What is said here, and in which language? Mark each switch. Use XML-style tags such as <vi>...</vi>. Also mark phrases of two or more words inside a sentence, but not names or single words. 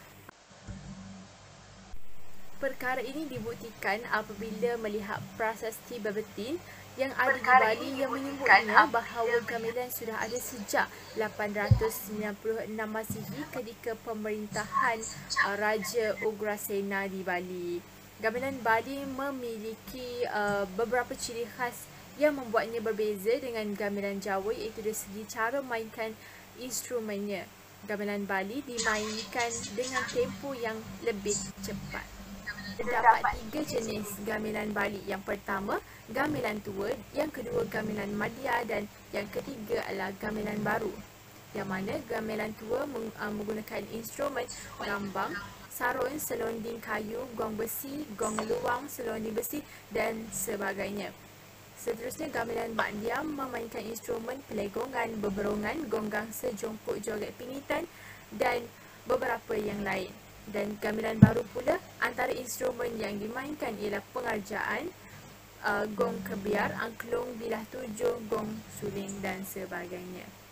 <ms>Perkara ini dibuktikan apabila melihat prasasti Babettin yang ada di Bali yang menyebutnya bahawa gamelan sudah ada sejak 896 Masihi ketika pemerintahan Raja Ugrasena di Bali. Gamelan Bali memiliki beberapa ciri khas yang membuatnya berbeza dengan gamelan Jawa, iaitu dari segi cara mainkan instrumennya. Gamelan Bali dimainkan dengan tempo yang lebih cepat. Terdapat 3 jenis gamelan Bali. Yang pertama, gamelan tua, yang kedua gamelan madya dan yang ketiga adalah gamelan baru. Yang mana gamelan tua menggunakan instrumen gambang, sarung, selonding kayu, gong besi, gong luang, selonding besi dan sebagainya. Seterusnya, gamelan bak diam memainkan instrumen pelegongan, beberongan, gonggang, sejongkok, joget pingitan dan beberapa yang lain. Dan gamelan baru pula, antara instrumen yang dimainkan ialah pengarjaan, gong kebiar, angklung, bilah tujuh, gong suling dan sebagainya.</ms>